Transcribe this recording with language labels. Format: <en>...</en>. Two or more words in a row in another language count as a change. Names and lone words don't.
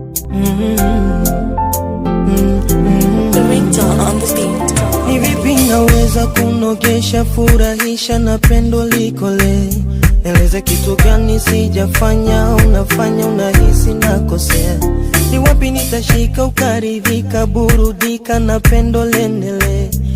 <en>Mm-hmm. Mm-hmm. The ringtone on the beat.</en> <sw>Ni vipi naweza kunogesha, furahisha na pendo likole? Nieleze kitu gani sijafanya, unafanya unahisi nakosea? Ni wapi nitashika ukaridhika, burudika na pendo lenele?</sw>